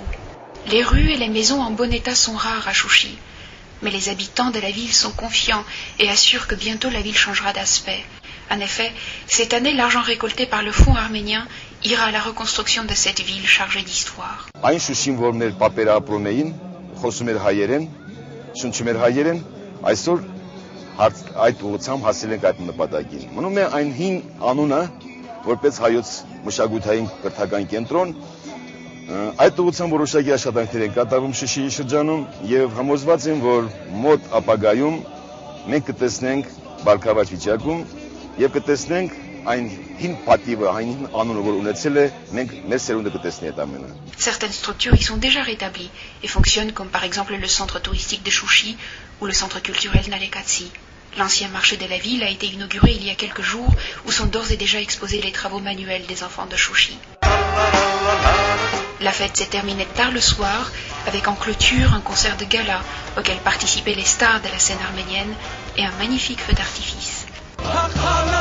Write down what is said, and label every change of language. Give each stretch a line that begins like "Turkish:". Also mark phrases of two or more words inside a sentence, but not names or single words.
French: Les rues et les maisons en bon état sont rares à Chouchi, mais les habitants de la ville sont confiants et assurent que bientôt la ville changera d'aspect. En effet, cette année, l'argent récolté par le Fonds arménien ira à la reconstruction de cette ville chargée d'histoire.
Armenian: Շնչում էր հայերեն, այսօր այդ ուղղությամբ հասել ենք այդ նպատակին։ Մնում է այն հին անունը, որպես հայոց մշակութային կրթական կենտրոն, այդ ուղղությամբ որոշակի աշխատանքներ են կատարվում Շուշիի շրջանում եւ համոզված եմ, որ մոտ ապագայում մենք կտեսնենք բարգավաճ վիճակում եւ կտեսնենք այն հին պատիվը, այն հին անունը, որ ունեցել է, մենք մեր սերունդը կտեսնի այդ ամենը։
French: Certaines structures y sont déjà rétablies et fonctionnent comme par exemple le centre touristique de Chouchi ou le centre culturel Nalekatsi. L'ancien marché de la ville a été inauguré il y a quelques jours où sont d'ores et déjà exposés les travaux manuels des enfants de Chouchi. La fête s'est terminée tard le soir avec en clôture un concert de gala auquel participaient les stars de la scène arménienne et un magnifique feu d'artifice.